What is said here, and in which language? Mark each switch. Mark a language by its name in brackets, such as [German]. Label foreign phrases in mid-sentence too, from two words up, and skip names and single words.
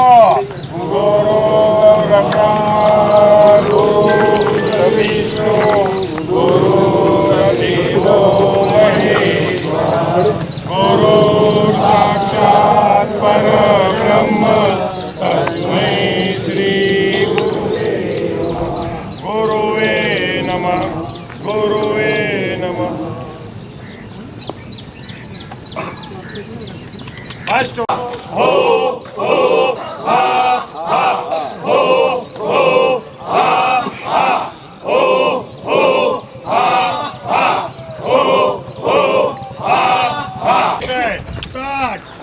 [Sanskrit] गुरु ब्रह्मा गुरु विष्णू गुरुर्देवो महेश्वर गुरु साक्षात् परब्रह्म तस्मै श्री गुरुवे नमः. गुरुवे नमः. अष्ट हो हो हा हा हो हो हा हा हो हो हा हा हो हो हा हा. स्टार्ट.